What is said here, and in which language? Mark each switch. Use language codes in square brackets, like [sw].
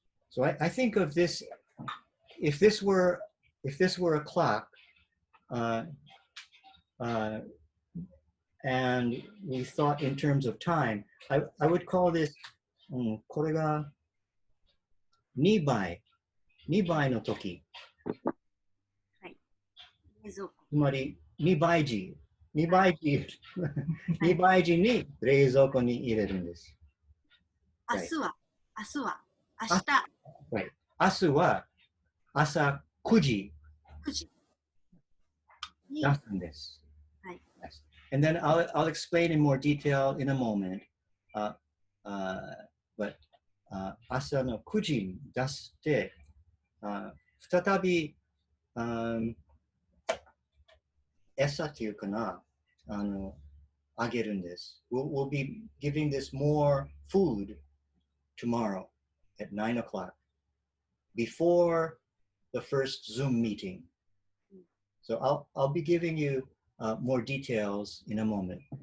[en] so I think of this, if this were a clock, and we thought in terms of time, I would call this [ja] これが2倍の時。はい。冷蔵庫。つまり2倍時に冷蔵庫に入れるんです。明日は、明日。 [en] Right. [ja] 明日は朝9時に出すんです。はい。 [en] Yes. And then I'll explain in more detail in a moment. [ja] But 朝の9時に出して、再び、餌っていうかな、あげるんです。 [en] We'll be giving this more food tomorrow at 9 o'clock before the first Zoom meeting. So I'll be giving you more details in a moment.